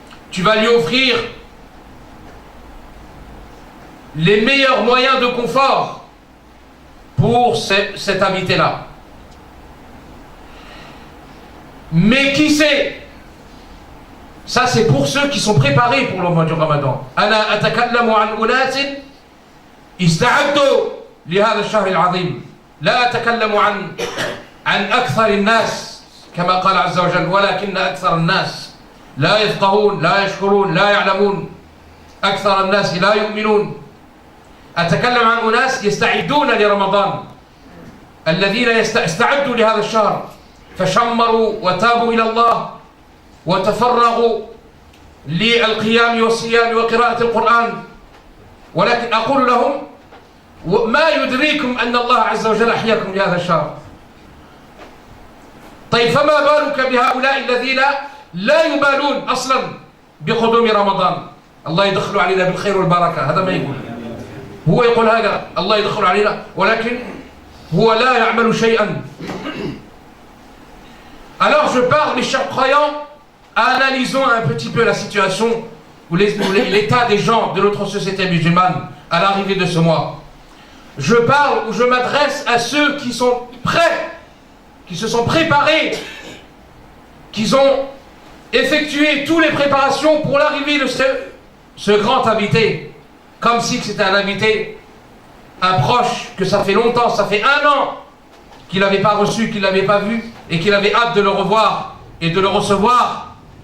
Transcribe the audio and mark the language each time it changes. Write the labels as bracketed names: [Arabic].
[French] Tu vas lui offrir les meilleurs moyens de confort pour cet invité-là. Mais qui sait? Ça, c'est pour ceux qui sont préparés pour le mois du Ramadan. [Arabic] أنا أتكلم عن أناس استعدوا لهذا الشهر العظيم. لا أتكلم عن أكثر الناس كما قال عز وجل، ولكن أكثر الناس لا يفقهون، لا يشكرون، لا يعلمون. أكثر الناس لا يؤمنون. أتكلم عن أناس يستعدون لرمضان، الذين استعدوا لهذا الشهر فشمروا وتابوا إلى الله وتفرغوا للقيام والصيام وقراءة القرآن. ولكن أقول لهم: ما يدريكم أن الله عز وجل أحياكم لهذا الشهر؟ طيب فما بالك بهؤلاء الذين لا يبالون أصلا بقدوم رمضان؟ الله يدخل علينا بالخير والبركة. هذا ما يقول، هو يقول هذا الله يدخل علينا، ولكن هو لا يعمل شيئا. [French] Alors je parle, mes chers croyants, analysons un petit peu la situation ou l'état des gens de notre société musulmane à l'arrivée de ce mois. Je parle ou je m'adresse à ceux qui sont prêts, qui se sont préparés, qui ont effectué toutes les préparations pour l'arrivée de ce grand invité, comme si c'était un invité, un proche, que ça fait longtemps, ça fait 1 an qu'il n'avait pas reçu, qu'il n'avait pas vu, et qu'il avait hâte de le revoir et de le recevoir.